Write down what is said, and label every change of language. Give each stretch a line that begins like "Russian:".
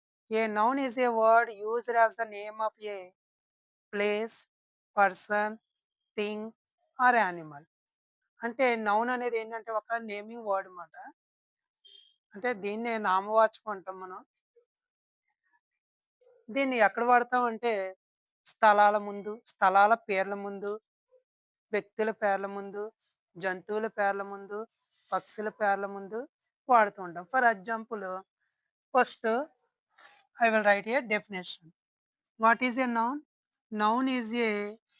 English: A noun is a word used as the name of a place, person, thing or animal.
Telugu: అంటే noun అనేది ఏంటంటే ఒక naming word అన్నమాట. అంటే దీన్నే నామవాచకం అంటాం మనం. దీన్ని ఎక్కడ వాడతాం అంటే స్థలాల ముందు, స్థలాల పేర్ల ముందు, వ్యక్తుల పేర్ల ముందు, జంతువుల పేర్ల ముందు, పక్షుల పేర్ల ముందు వాడుతూ ఉంటాం.
English: For example, first I will write a definition. What is a noun? Noun is a